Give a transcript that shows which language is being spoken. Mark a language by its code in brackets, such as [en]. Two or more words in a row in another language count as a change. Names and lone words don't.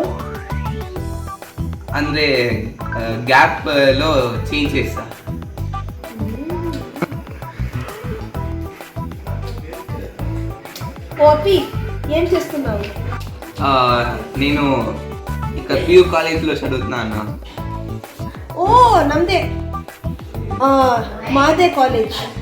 [te] ಅಂದ್ರೆ ಗ್ಯಾಪ್ లో చేంజ్ చేస్తా. ఓ అప్పి, ఏం చేస్తున్నావు? నేను ఇక్కడ పియూ కాలేజ్లో చదువుతున్నా అన్న. ఓ నమ్దే, మాదే ಕಾಲೇಜ್.